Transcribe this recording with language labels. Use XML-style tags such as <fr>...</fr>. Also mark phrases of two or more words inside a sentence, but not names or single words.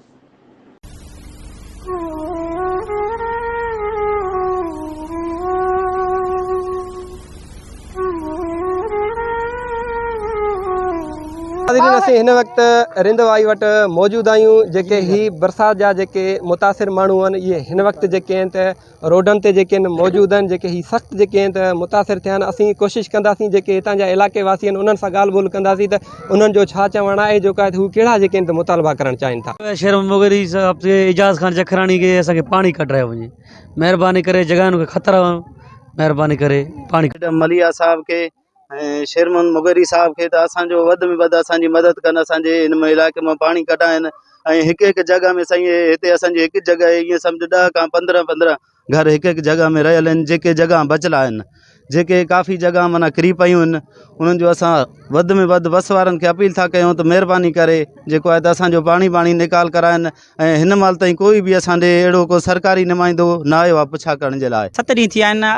<sd>असीं हिन वक़्तु रिंदवाही वटि मौजूदु आहियूं। जेके ही बरसाति जा जेके मुतासिर माण्हू आहिनि, इहे हिन वक़्तु जेके आहिनि त रोडनि ते जेके आहिनि मौजूदु आहिनि। जेके ही सख़्तु जेके आहिनि त मुतासिर थिया आहिनि। असीं कोशिशि कंदासीं जेके हितां जा इलाइक़े वासी आहिनि उन्हनि सां ॻाल्हि ॿोल कंदासीं त उन्हनि जो छा चवणु आहे, जेको आहे हू कहिड़ा जेके आहिनि त मुतालबा करणु चाहिनि था। शेर मोगरी साहब से इजाज़ खान जखरानी के असांखे पाणी कढायो वञे, महिरबानी करे जॻहियुनि खे ख़तरा, महिरबानी करे पाणी। मलिया साहब के शेरमन मुगरी साहब के असो वध में वध असांजी मदद कन, असांजे इन इलाइक़े में पानी कढाइन।</sd> <hi>एक एक जगह में</hi> <sd>सही हिते असांजी हिकु जगह ये समझ 10 खां 15 घर</sd> <hi>एक एक जगह में</hi> <sd>रहियल आहिनि। जेके जगह बचियल आहिनि, जेके काफ़ी जगह माना किरी पयूं आहिनि, उन्हनि जो असां वध में वध बस वारनि खे अपील था कयूं त महिरबानी करे जेको आहे त असांजो पाणी निकाल कराइनि। ऐं हिन महिल ताईं कोई बि असांजे अहिड़ो को सरकारी नुमाइंदो न आयो आहे पुछा करण जे लाइ। 7 ॾींहं थी विया आहिनि।</sd>